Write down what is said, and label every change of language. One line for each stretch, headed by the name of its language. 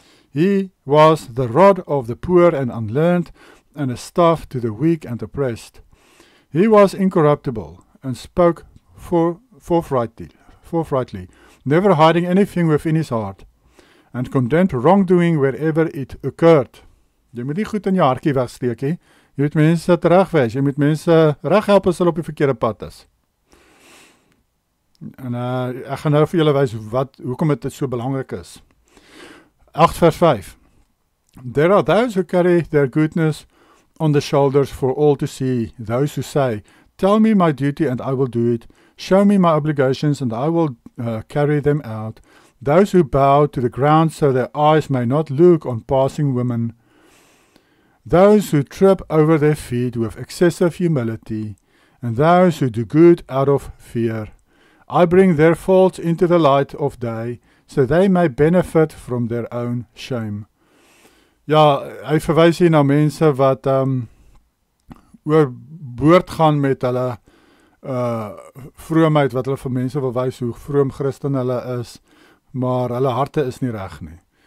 English: He was the rod of the poor and unlearned, and a staff to the weak and oppressed. He was incorruptible, and spoke forthrightly, never hiding anything within his heart, and condemned wrongdoing wherever it occurred.
Afrikaans: Jy moet nie goed in jou hartjie wegsteek nie. Jy moet mense regwys, jy moet mense reghelp as hulle op die verkeerde pad is. En ek gaan nou vir julle wys hoekom dit so belangrik is. 8:5.
English: There are those who carry their goodness on the shoulders for all to see, those who say, tell me my duty and I will do it, show me my obligations and I will carry them out, those who bow to the ground so their eyes may not look on passing women, those who trip over their feet with excessive humility, and those who do good out of fear. I bring their faults into the light of day, so they may benefit from their own shame.
Afrikaans: Ja, hy verwys hier na mense wat oorboord gaan met hulle vroomheid, wat hulle vir mense wil wys hoe vroom Christen hulle is, maar hulle harte is nie reg nie.